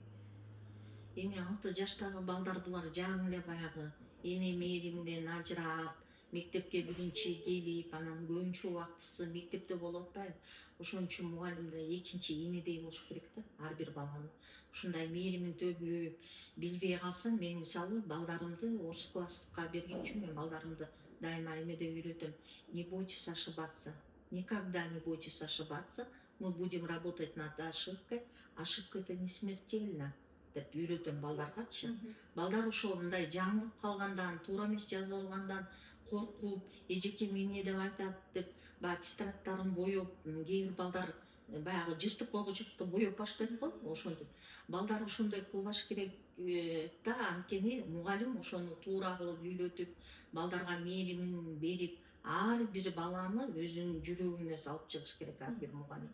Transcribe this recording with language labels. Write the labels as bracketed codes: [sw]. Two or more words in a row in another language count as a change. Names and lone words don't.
[ky] Эми 6 жаштагы балдар булар жаңы эле баягы эне мээриминен ажырап, мектепке биринчи келип, анан көбүнчө убактысы мектепте болуп атпайбы? Ошон үчүн мугалим да экинчи энедей болуш керек да, ар бир баланы. Ушундай мээримин төгүп, билбей калсам, мен мисалы балдарымды орус класска бергенчи, мен балдарымды дайыма эмеде үйрөтөм. [ru] Не бойтесь ошибаться. Никогда не бойтесь ошибаться. Мы будем работать над ошибкой. Ошибка это не смертельно. [ky] Деп үйрөтөм балдаргачы. Балдар ошо мындай жаңылып калгандан, туура эмес жазып алгандан коркуп, эжекем эмне деп айтат деп, баягы тетрадьтарын боеп, кээ бир балдар баягы жыртык койгучакты боеп баштайт го, ошентип. Балдар ошондой кылбаш керек да, анткени мугалим ошону туура кылып үйрөтүп, балдарга мээримин берип, ар бир баланы өзүнүн жүрөгүнө салып чыгыш керек ар бир мугалим.